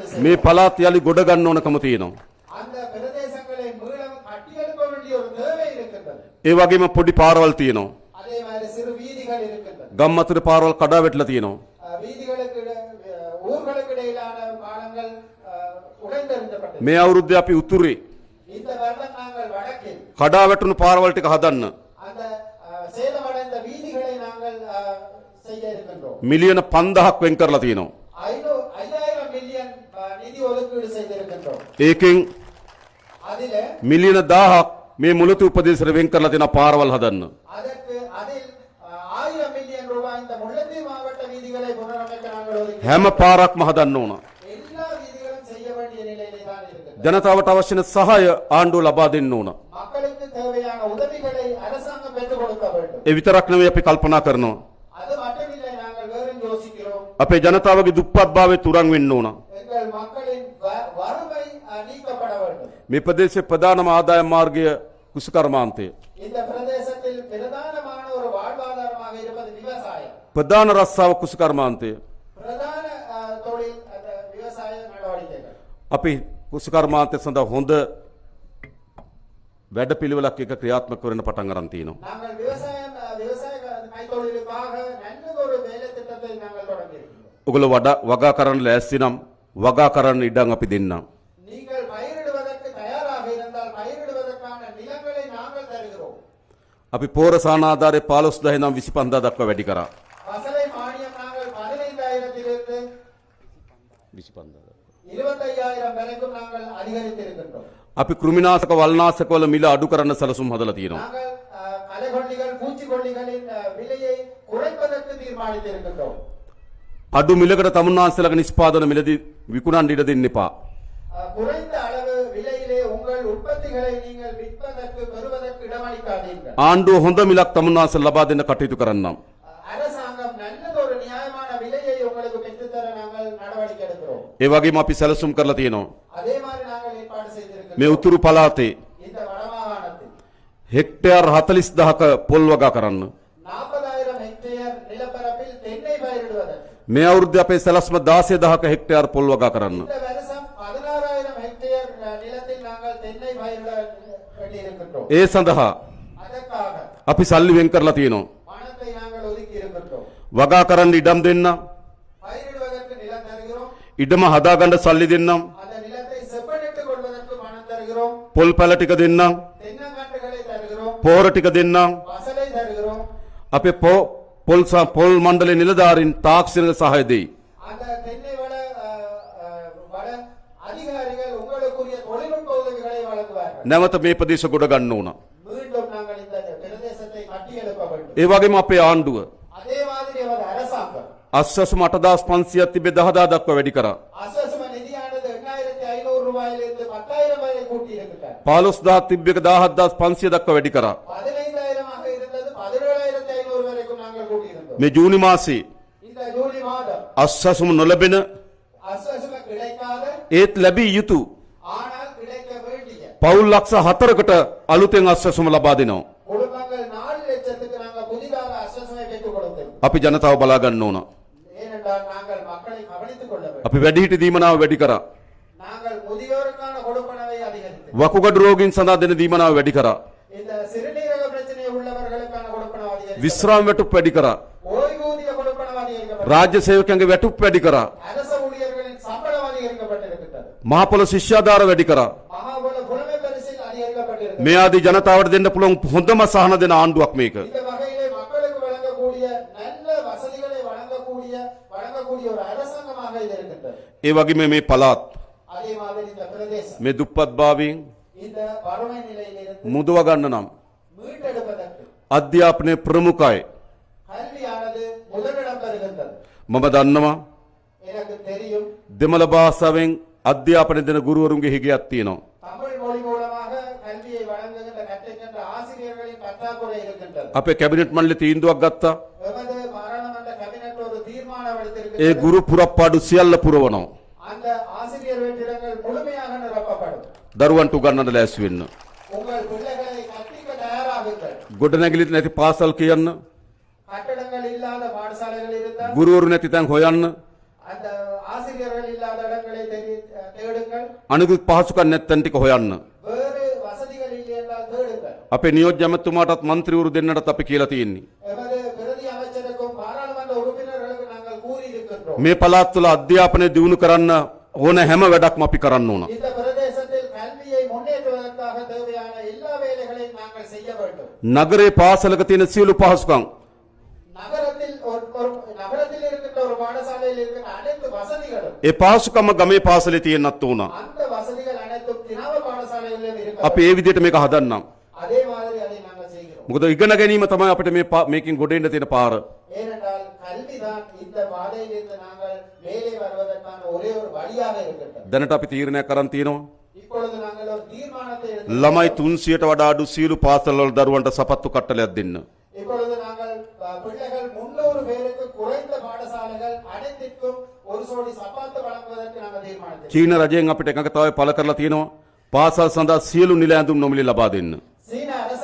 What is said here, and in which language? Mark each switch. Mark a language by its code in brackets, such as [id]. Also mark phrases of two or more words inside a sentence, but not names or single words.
[si] මේ [ta] செய்வோம். [si] පළාත් යලි ගොඩ ගන්න ඕනකම තියෙනවා. [ta] அந்த பிரதேசங்களை மீளம் கட்டியெழுப்ப வேண்டிய ஒரு தேவை இருக்கின்றது. [si] ඒ වගේම පොඩි පාරවල් තියෙනවා. [ta] அதே மாதிரி சிறு வீதிகள் இருக்கின்றன. [si] ගම් අතර පාරවල් කඩා වැටලා තියෙනවා. [ta] வீதிகளுக்கு ஊர்களுக்கு இடையிலான பாலங்கள் உடைந்தெறிஞ்சப்பட்டது. [si] මේ අවුරුද්දේ අපි උතුරේ [ta] இந்த வருடம் நாங்கள் வடக்கில் [si] කඩා වැටුණු පාරවල් ටික හදන්න [ta] அந்த சேதமடைந்த வீதிகளை நாங்கள் செய்ய இருக்கின்றோம். [si] මිලියන 5000ක් වෙන් කරලා තියෙනවා. [ta] 5000 மில்லியன் நிதி ஒதுக்கீடு செய்திருக்கின்றோம். [si] ඒකෙන් [ta] அதில [si] මිලියන 1000ක් මේ මුලති උපදේශයට වෙන් කරලා තියෙනවා පාරවල් හදන්න. [ta] அதில் 1000 மில்லியன் ரூபாய் இந்த முல்லைத்தீவு மாவட்ட வீதிகளை புனரமைக்க நாங்கள் ஒதுக்கி [si] හැම පාරක්ම හදන්න ඕන. [ta] எல்லா வீதிகளும் செய்ய வேண்டிய நிலையிலே தான் இருக்கிறது. [si] ජනතාවට අවශ්‍ය වෙන සහාය ආණ්ඩුව ලබා දෙන්න ඕන. [ta] மக்களுக்கு தேவையான உதவிகளை அரசாங்கம் பெற்றுக் கொடுக்க வேண்டும். [si] ඒ විතරක් නෙවෙයි අපි කල්පනා කරනවා. [ta] அது மட்டுமில்லை, நாங்கள் வேறும் யோசிக்கிறோம். [si] අපේ ජනතාවගේ දුප්පත්භාවය තුරන් වෙන්න ඕන. [ta] எங்கள் மக்களின் வறுமை நீக்கப்பட வேண்டும். [si] මේ ප්‍රදේශයේ ප්‍රධානම ආදායම් මාර්ගය කුසකර්මාන්තය. [ta] இந்த பிரதேசத்தில் பிரதானமான ஒரு வாழ்வாதாரமாக இருப்பது விவசாயம். [si] ප්‍රධාන රස්සාව කුසකර්මාන්තය. [ta] பிரதான தொழில் அந்த விவசாய நடவடிக்கைகள். [si] අපි කුසකර්මාන්තය සඳහා හොඳ වැඩපිළිවෙලක් එක ක්‍රියාත්මක කරන පටන් අරන් තියෙනවා. [ta] நாங்கள் விவசாய கைத்தொழிலுக்காக நல்லதொரு வேலை திட்டத்தை நாங்கள் தொடங்கியிருக்கிறோம். [si] ඔගොල්ලෝ වගා කරන්න ලෑස්ති නම් වගා කරන්න ඉඩම් අපි දෙන්නම්. [ta] நீங்கள் பயிரிடுவதற்கு தயாராக இருந்தால் பயிரிடுவதற்கான நிலங்களை நாங்கள் தருகிறோம். [si] අපි පෝර සානාධාරය 15000 නම් 25000 දක්වා වැඩි කරා. [ta] பசலை மானியம் நாங்கள் 15000 25,000. 25000 வரைக்கும் நாங்கள் அதிகரித்திருக்கின்றோம். [si] අපි කෘමිනාශක වල්නාශක වල මිල අඩු කරන්න සැලසුම් හදලා තියෙනවා. [ta] நாங்கள் களைக்கொல்லிகள் பூச்சிக்கொல்லிகளின் விலையை குறைப்பதற்கு தீர்மானித்திருக்கின்றோம். [si] අඩු මිලකට තමුන්නාන්සේලාගේ නිෂ්පාදන මිලදී විකුණන්න ඉඩ දෙන්න එපා. [ta] குறைந்த அளவு விலையிலே உங்கள் உற்பத்திகளை நீங்கள் விற்பதற்கு பெறுவதற்கு இடமளிக்காதீர்கள். [si] ආණ්ඩුව හොඳ මිලක් තමුන්නාන්සේලා ලබා දෙන්න කටයුතු කරන්නම්. [ta] அரசாங்கம் நல்லதொரு நியாயமான விலையை உங்களுக்கு பெற்றுத்தர நாங்கள் நடவடிக்கை எடுக்கிறோம். [si] ඒ වගේම අපි සැලසුම් කරලා තියෙනවා. [ta] அதே மாதிரி நாங்கள் ஏற்பாடு செய்திருக்கிறோம். [si] මේ උතුරු පළාතේ [ta] இந்த வடமாகாணத்தில் [si] හෙක්ටයාර් 40000ක පොල් වගා කරන්න. [ta] 40000 ஹெக்டேர் நிலப்பரப்பில் தென்னை பயிரிடுவதற்கு. [si] මේ අවුරුද්දේ අපේ සැලැස්ම 16000ක හෙක්ටයාර් පොල් වගා කරන්න. [ta] இந்த வருஷம் 16000 ஹெக்டேர் நிலத்தில் நாங்கள் தென்னை பயிரிட வேண்டியிருக்கின்றோம். [si] ඒ සඳහා [ta] அதற்காக [si] අපි සල්ලි වෙන් කරලා තියෙනවා. [ta] பணத்தை நாங்கள் ஒதுக்கி இருக்கின்றோம். [si] වගා කරන්න ඉඩම් දෙන්න. [ta] பயிரிடுவதற்கு நிலம் தருகிறோம். [si] ඉඩම හදාගන්න සල්ලි දෙන්නම්. [ta] அந்த நிலத்தை செப்பனிட்டுக் கொள்வதற்கு பணம் தருகிறோம். [si] පොල් පැල ටික දෙන්නම්. [ta] தென்னங்கன்றுகளை தருகிறோம். [si] පෝර ටික දෙන්නම්. [ta] பசலை தருகிறோம். [si] අපේ පොල් මණ්ඩලේ නිලධාරීන් තාක්ෂණික සහාය දෙයි. [ta] அந்த தென்னை வள அதிகாரிகள் உங்களுக்குரிய தொழில்நுட்ப உதவிகளை வழங்குவார்கள். [si] නැවත මේ ප්‍රදේශ ගොඩ ගන්න ඕන. [ta] மீண்டும் நாங்கள் இந்த பிரதேசத்தை கட்டியெழுப்ப வேண்டும். [si] ඒ වගේම අපේ ආණ්ඩුව [ta] அதே மாதிரி அவர் அரசாங்கம் [si] අස්සසුම 8500ක් තිබේ 10000 දක්වා වැඩි කරා. [ta] அசஸ்ம நிதியானது 8500 ரூபாயிலிருந்து 10000 வரை கூட்டி இருக்கிறார். [si] 15000 තිබ්බ එක 17500 දක්වා වැඩි කරා. [ta] 15000 ஆக இருந்தது 17500 வரைக்கும் நாங்கள் கூட்டி இருந்தோம். [si] මේ ජූනි මාසේ [ta] இந்த ஜூலை மாதம் [si] අස්සසුම නොලැබෙන [ta] அசஸ்ம கிடைக்காத [si] ඒත් ලැබිය යුතු [ta] ஆனால் கிடைக்க வேண்டிய [si] පවුල් ලක්ෂ 4කට අලුතෙන් අස්සසුම ලබා දෙනවා. [ta] குடும்பங்கள் 4 லட்சத்துக்கு நாங்கள் புதிதாக அசஸ்மை பெற்றுக் கொடுத்தோம். [si] අපි ජනතාව බලා ගන්න ඕන. [ta] ஏனென்றால் நாங்கள் மக்களை கவனித்துக் கொள்ள வேண்டும். [si] අපි වැඩිහිටි දීමනාව වැඩි කරා. [ta] நாங்கள் முதியோருக்கான கொடுப்பனவை அதிகரித்தோம். [si] වකුගඩු රෝගීන් සඳහා දෙන දීමනාව වැඩි කරා. [ta] இந்த சிறுநீரக பிரச்சனை உள்ளவர்களுக்கான கொடுப்பனவை அதிகரித்தோம். [si] විශ්‍රාම වැටුප් වැඩි කරා. [ta] ஓய்வூதிய கொடுப்பனவை அதிகரிக்கப்பட்டது. [si] රාජ්‍ය සේවකයන්ගේ වැටුප් වැඩි කරා. [ta] அரச ஊழியர்களின் சம்பளம் அதிகரிக்கப்பட்டிருக்கிறது. [si] මහපොළ ශිෂ්‍යාධාර වැඩි කරා. [ta] மகாபல புலமை பரிசில் அதிகரிக்கப்பட்டிருக்கிறது. [si] මේ ආදී ජනතාවට දෙන්න පුළුවන් හොඳම සහන දෙන ආණ්ඩුවක් මේක. [ta] இந்த வகையிலே மக்களுக்கு வழங்கக்கூடிய நல்ல வசதிகளை வழங்கக்கூடிய ஒரு அரசாங்கமாக இது இருக்கின்றது. [si] ඒ වගේම මේ පළාත් [ta] அதே மாதிரி இந்த பிரதேசம் [si] මේ දුප්පත්භාවයෙන් [ta] இந்த வறுமை நிலையிலிருந்து [si] මුදව ගන්න නම් [ta] மீட்டெடுப்பதற்கு [si] අධ්‍යාපනයේ ප්‍රමුඛයි. [ta] கல்வியானது முதலிடம் பெறுகின்றது. [si] මම දන්නවා [ta] எனக்கு தெரியும் [si] දෙමළ භාෂාවෙන් අධ්‍යාපනය දෙන ගුරුවරුන්ගේ හිගයක් තියෙනවා. [ta] தமிழ் மொழி மூலமாக கல்வியை வழங்குகின்ற கற்பிக்கின்ற ஆசிரியர்களின் பற்றாக்குறை இருக்கின்றது. [si] අපේ කැබිනට් මණ්ඩලේ තීන්දුවක් ගත්තා. [ta] எமது பாராளுமன்ற கேபினட் ஒரு தீர்மானம் [si] ඒ [ta] எடுத்திருக்கிறது. [si] ගුරු පුරප්පාඩු සියල්ල පුරවනවා. [ta] அந்த ஆசிரியர் வெற்றிடங்கள் முழுமையாக நிரப்பப்படும். [si] දරුවන්ට උගන්වන්න ලෑස්ති වෙන්න. [ta] உங்கள் பிள்ளைகளை கற்பிக்க தயாராகுங்கள். [si] ගොඩනැගිලි නැති පාසල් කියන්න. [ta] கட்டடங்கள் இல்லாத பாடசாலைகள் இருந்தால் [si] ගුරුවරු නැති තැන් හොයන්න. [ta] அந்த ஆசிரியர்கள் இல்லாத இடங்களை தேடுங்கள். [si] අනිකුත් පහසුකම් නැත්තන් ටික හොයන්න. [ta] வேறு வசதிகள் இல்லை என்றால் தேடுங்கள். [si] අපේ නියෝජ්‍ය ඇමතුමාටත් മന്ത്രിවරු දෙන්නටත් අපි කියලා තියෙන්නේ. [ta] எமது பிரதி அமைச்சருக்கும் பாராளுமன்ற உறுப்பினர்களுக்கு நாங்கள் கூறியிருக்கின்றோம். [si] මේ පළාත් තුළ අධ්‍යාපනය දියුණු කරන්න ඕන හැම වැඩක්ම අපි කරන්න ඕන. [ta] இந்த பிரதேசத்தில் கல்வியை முன்னேற்றுவதற்காக தேவையான எல்லா வேலைகளையும் நாங்கள் செய்ய வேண்டும். [si] නගරේ පාසලක තියෙන සියලු පහසුකම් [ta] நகரத்தில் இருக்கின்ற ஒரு பாடசாலையில் இருக்கின்ற அனைத்து வசதிகளும் [si] ඒ පහසුකම ගමේ පාසලේ තියෙන්නත් ඕන. [ta] அந்த வசதிகள் அனைத்தும் கிராம பாடசாலைகளிலும் இருக்க [si] අපි ඒ විදිහට මේක හදන්නම්. [ta] அதே மாதிரி அதை நாங்கள் செய்கிறோம். [si] මොකද ඉගෙන ගැනීම තමයි අපිට මේකෙන් ගොඩ එන්න තියෙන පාර. [ta] ஏனென்றால் கல்விதான் இந்த பாதையிலிருந்து நாங்கள் மேலே வருவதற்கான ஒரே ஒரு வழியாக இருக்கின்றது. [si] දැනට අපි තීරණයක් කරන් තියෙනවා. [ta] இப்பொழுது நாங்கள் ஒரு தீர்மானத்தை எடுத்து [si] ළමයි 300ට වඩා අඩු සියලු පාසල්වල දරුවන්ට සපත්තු කට්ටලයක් දෙන්න. [ta] இப்பொழுது நாங்கள் பிள்ளைகள் 300 பேருக்கு குறைந்த பாடசாலைகள் அனைத்திற்கும் ஒரு சோடி சப்பாத்து வழங்குவதற்கு நாங்கள் தீர்மானித்தோம். [si] චීන රජයෙන් අපිට එකඟතාවය පළ කරලා තියෙනවා. පාසල් සඳහා සියලු නිල ඇඳුම් නොමිලේ ලබා දෙන්න. [ta] சீன